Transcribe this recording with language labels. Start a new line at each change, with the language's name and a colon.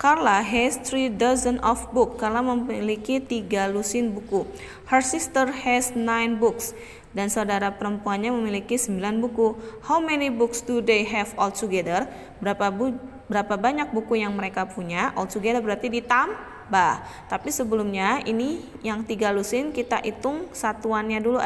English: Carla has 3 dozen of books.
Indonesian: Carla memiliki 3 lusin buku.
English: Her sister has 9 books.
Indonesian: Dan saudara perempuannya memiliki 9 buku.
English: How many books do they have altogether?
Indonesian: Berapa banyak buku yang mereka punya? Altogether berarti ditambah. Tapi sebelumnya ini yang 3 lusin kita hitung satuannya dulu.